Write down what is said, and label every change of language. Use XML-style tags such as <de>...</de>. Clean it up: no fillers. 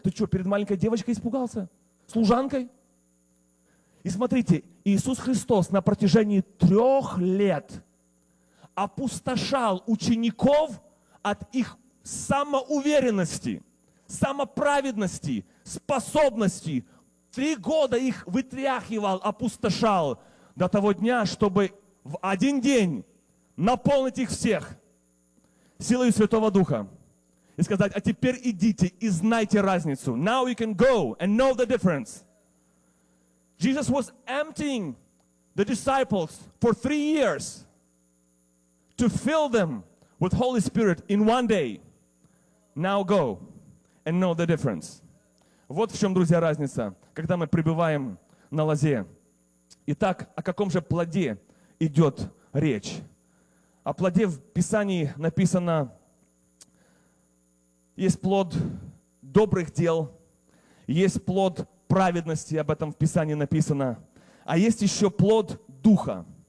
<ru>Ты что, перед маленькой девочкой испугался? Служанкой? И смотрите, Иисус Христос на протяжении 3 лет опустошал учеников от их самоуверенности, самоправедности, способности. 3 года их вытряхивал, опустошал до того дня, чтобы в один день наполнить их всех силой Святого Духа и сказать, а теперь идите и знайте разницу.</ru> <en>Now you can go and know the difference. Jesus was emptying the disciples for 3 years to fill them with Holy Spirit in one day. Now go and know the difference.</en> <ru>Вот в чем, друзья, разница, когда мы пребываем на лозе. Итак, о каком же плоде идет речь? О плоде в Писании написано, есть плод добрых дел, есть плод праведности, об этом в Писании написано, а есть еще плод Духа.</ru>